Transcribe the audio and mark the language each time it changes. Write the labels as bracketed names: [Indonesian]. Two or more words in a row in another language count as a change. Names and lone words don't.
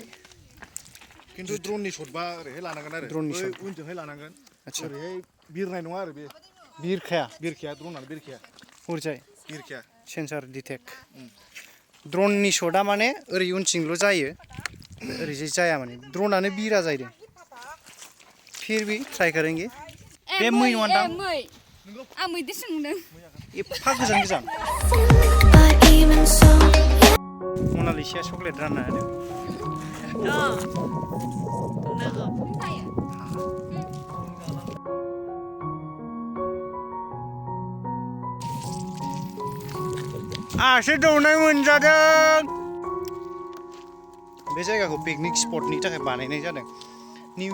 [Bodo] खिन्थु ड्रननि शटबा ओरैहाय लानांगोन आरो ड्रननि बै शट उनजोंहाय लानांगोन आदसा ओरैहाय बिरनाय नङा आरो बे बिरखाया ड्रनानो बिरखाया हरजाय बिरखाया सेन्सार डिटेक्ट ड्रननि शटआ माने ओरै उनथिंल' जायो ओरैजाय जाया माने ड्रनानो बिरा जाहैदों [Hindi] फिर भी ट्राई करेंगे [Bodo] बे मै नङा दां आं मैदेरसो नुदों एफा गोजान [English] But even so, [Bodo] मनालिसाया चक्लेट रानना होदों आसो दौनाय मोनजादों बे जायगाखौ पिकनिक स्पटनि थाखाय बानायनाय जादों निउ